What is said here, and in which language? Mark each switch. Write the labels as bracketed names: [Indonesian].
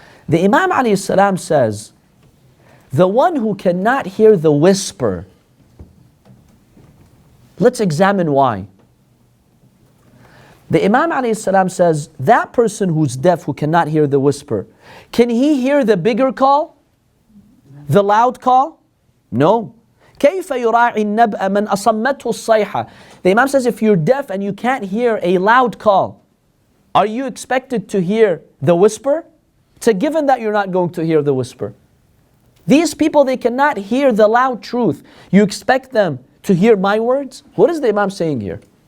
[English] The Imam alayhi salam says, the one who cannot hear the whisper, let's examine why. The Imam alayhi salam says, that person who's deaf, who cannot hear the whisper, can he hear the bigger call? The loud call? No. [Arabic] كيف يراعي النبأ من أصمته الصيحة. [English] The Imam says, if you're deaf and you can't hear a loud call, are you expected to hear the whisper? It's a given that you're not going to hear the whisper. These people, they cannot hear the loud truth. You expect them to hear my words? What is the Imam saying here?